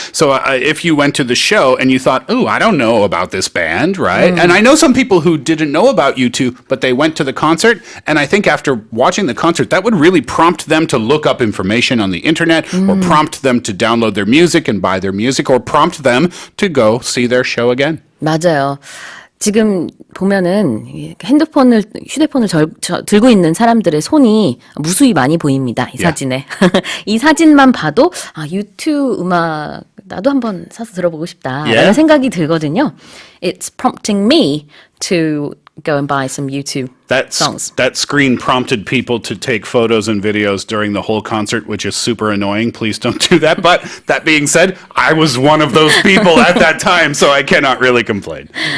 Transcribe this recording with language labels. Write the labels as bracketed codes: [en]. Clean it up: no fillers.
[en] So if you went to the show and you thought, oh, I don't know about this band, right? And I know some people who didn't know about U2, but they went to the concert. And I think after watching the concert, that would really prompt them to look up information on the internet or prompt them to download their music and buy their music or prompt them to go see their show again. [ko] 맞아요. 지금 보면은 휴대폰을 들고 있는 사람들의 손이 무수히 많이 보입니다. 이 사진에. 이 사진만 봐도 U2 음악 나도 한번 사서 들어보고 싶다라는 생각이 들거든요. [en] It's prompting me to go and buy some U2 songs. That screen prompted people to take photos and videos during the whole concert, which is super annoying. Please don't do that. But that being said, I was one of those people at that time, so I cannot really complain.